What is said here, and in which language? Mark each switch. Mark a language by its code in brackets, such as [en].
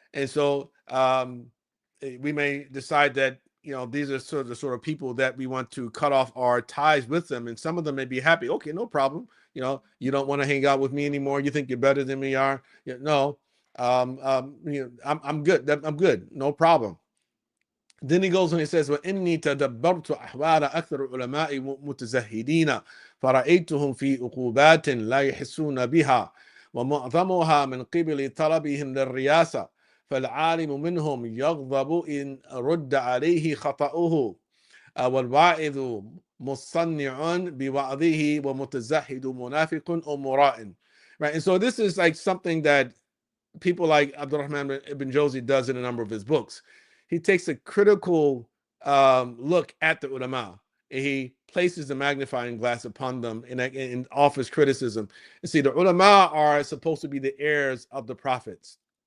[en] And so we may decide that these are sort of the sort of people that we want to cut off our ties with them, and some of them may be happy. Okay, no problem. You don't want to hang out with me anymore. You think you're better than we are. No, I'm good. I'm good. No problem. Then he goes and he says, [ar] وَإِنِّي تَدَبَّرْتُ أَحْوَالَ أَكْثَرِ الْعُلَمَاءِ مُتَزَهِّدِينَ فَرَأَيْتُهُمْ فِي عُقُوبَاتٍ لَا يَحِسُّونَ بِهَا وَمُعْظَمُهَا مِنْ قِبَلِ طَلَبِهِمْ للرياسة فالعالم منهم يغضب إن رد عليه خطأه والواعظ مصنع بوعظه ومتزهد منافق أو مراء. [en] Right, and so this is like something that people like Abdurrahman ibn Jawzi does in a number of his books. He takes a critical look at the ulama, and he places the magnifying glass upon them and offers criticism. And see, the ulama are supposed to be the heirs of the prophets.